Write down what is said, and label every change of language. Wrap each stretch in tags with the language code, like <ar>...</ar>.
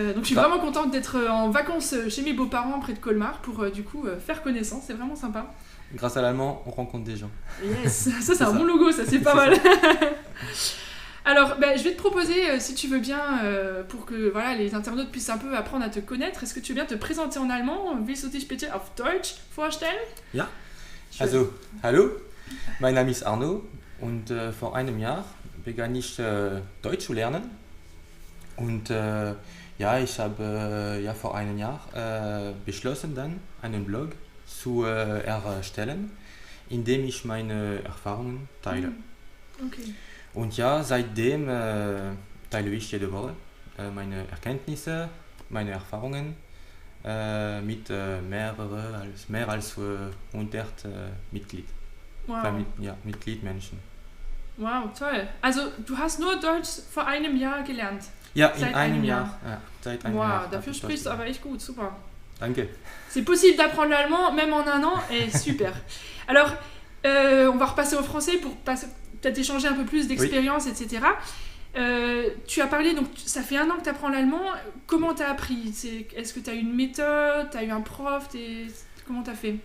<fr>Donc je suis vraiment contente d'être en vacances chez mes beaux-parents près de Colmar pour faire connaissance, c'est vraiment sympa. Grâce à l'allemand, on rencontre des gens. Yes, ça c'est un bon logo, ça c'est pas mal. Alors je vais te proposer, si tu veux bien, pour que voilà, les internautes puissent un peu apprendre à te connaître, est-ce que tu veux bien te présenter en allemand?</fr> <de>Willst du dich bitte auf Deutsch vorstellen? Ja, also, hallo, mein Name ist Arno und vor einem Jahr begann ich Deutsch zu lernen und ich habe vor einem Jahr beschlossen, dann einen Blog zu erstellen, in dem ich meine Erfahrungen teile. Okay. Und ja, seitdem teile ich jede Woche meine Erkenntnisse, meine Erfahrungen mit mehr als 100 Mitglied. Wow. Mitgliedmenschen. Wow, toll. Also du hast nur Deutsch vor einem Jahr gelernt? Ja, seit einem Jahr. Ja, seit einem Jahr. Wow, dafür sprichst du aber echt gut, super. Danke.</de> <fr>C'est possible d'apprendre l'allemand même en un an, et super. Alors, on va repasser au français pour peut-être échanger un peu plus d'expérience, oui. Etc. Tu as parlé, donc ça fait 1 an que tu apprends l'allemand. Comment tu as appris? Est-ce que tu as une méthode, tu as eu un prof, comment tu as fait?</fr>